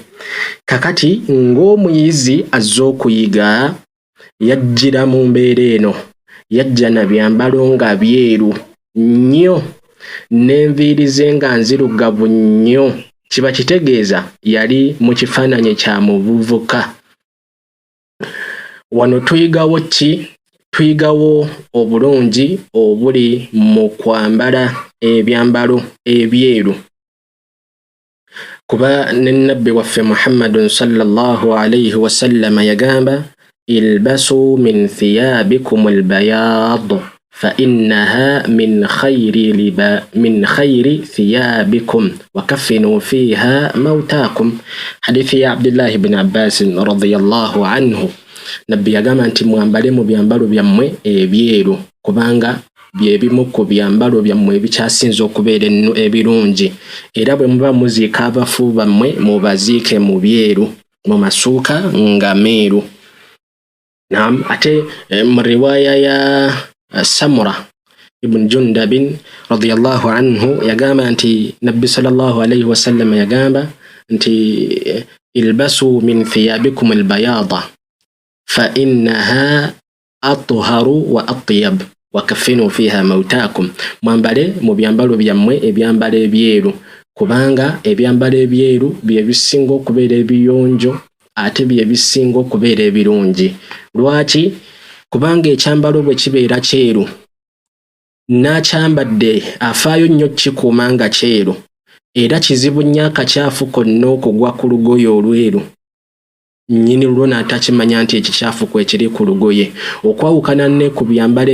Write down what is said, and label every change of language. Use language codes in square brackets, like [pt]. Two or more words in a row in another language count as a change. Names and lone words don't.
[lg] Kakati ng'omuyizi azze okuyiga yajjira mu mbeera eno, yajja na byambalo nga byeru nnyo n'enviiri ze nga nzirugavu nnyo, kiba kitegeeza yali mu kifaananyi kya muvubuka. Wano tuyigawo ki? Tuyigawo obulungi obuli mu kwambala ebyambalo ebyeru, kuba ne nabbi waffe Muhammadun [ar] صلى الله عليه وسلم [lg] yagamba [ar] البسوا من ثيابكم البياض فإنها من خير ثيابكم وكفنوا فيها موتاكم. [lg] hadithi ya Abdullah ibn Abbas [ar] رضي الله عنه, [lg] nabbi yagamba nti mwambale mu byambalo byammwe ebyeru kubanga bye bimu ku byambalo byammwe ebikyasinza okubeera ebirungi, era bwe muba muziika abafu bammwe mubaziike mu byeru mu masuuka nga meeru. Naam, ate mu riwaaya ya Samura ibn Jundabin [ar] رضي الله عنه [lg] yagamba nti nabbi [ar] صلى الله عليه وسلم [lg] yagamba nti [ar] البسوا من ثيابكم البياض فإنها أطهر وأطيب وكفنوا فيها موتاكم. [lg] Mwambale mu byambalo byammwe ebyambalo ebyeru kubanga ebyambalo ebyeru bye bisinga okubeera ebiyonjo ate bye bisinga okubeera ebirungi. Lwaki? Kubanga ekyambalo bwe kibeera kyeru n'akyambadde afaayo nnyo kikuuma nga kyeru era kizibu nnyo akakyafu konna okugwa ku lugoye olweru nnyini lwo n'atakimanya nti ekikyafu kwekiri ku lugoye okwawukana ne ku byambalo